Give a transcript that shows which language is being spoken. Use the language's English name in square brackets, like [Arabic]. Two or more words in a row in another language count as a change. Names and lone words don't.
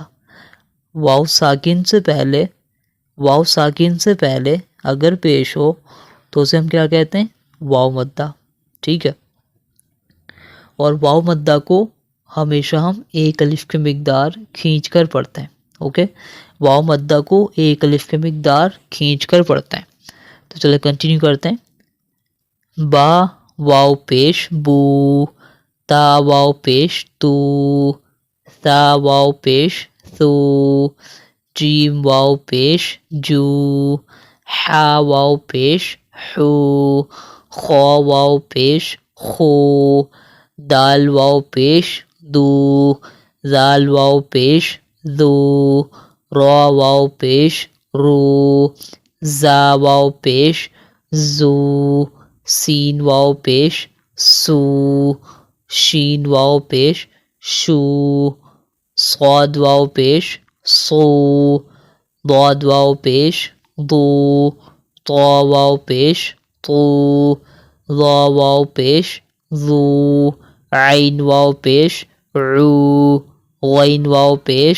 [Urdu] واو ساکن سے پہلے اگر پیش ہو تو اسے ہم کیا کہتے ہیں؟ واو مدہ. ٹھیک ہے، اور واو مدہ کو ہمیشہ ہم 1 الف کے مقدار کھینچ کر پڑھتے ہیں. اوکے، واو مدہ کو 1 الف کے مقدار کھینچ کر پڑھتے ہیں. تو چلے کنٹینیو کرتے ہیں. با واو پیش بو، تا واو پیش تو، ثا واو پیش ثو، جیم واو پیش جو، حا واو پیش حو، خا واو پیش خو، دال واو پیش دو، زال واو پیش دو، را واو پیش رو، زا واو پیش زو، سین واو پیش سو، شین واو پیش شو، صاد واو پیش صو، ضاد واو پیش ضو، طا واو پیش طو، ظا واو پیش ذو، عین واو پیش عو، غین واو پیش